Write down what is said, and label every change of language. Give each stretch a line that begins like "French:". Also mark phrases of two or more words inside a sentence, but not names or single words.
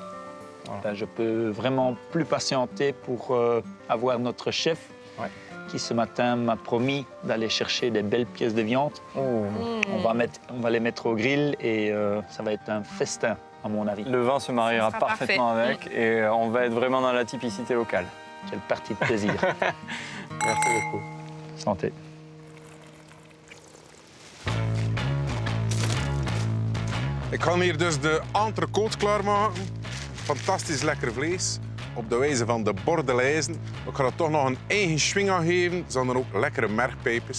French: Ben, je peux vraiment plus patienter pour avoir notre chef qui ce matin m'a promis d'aller chercher des belles pièces de viande. On va les mettre au grill et ça va être un festin, à mon avis. Le vin se mariera sera parfaitement parfait. avec et on va être vraiment dans la typicité locale. Quelle partie de plaisir. Merci beaucoup. Santé.
Dutch: Ik ga hier dus de entrecote klaarmaken. Fantastisch lekker vlees. Op de wijze van de bordelijzen. Ik ga er toch nog een eigen swing aan geven. Er zijn er ook lekkere mergpijpjes.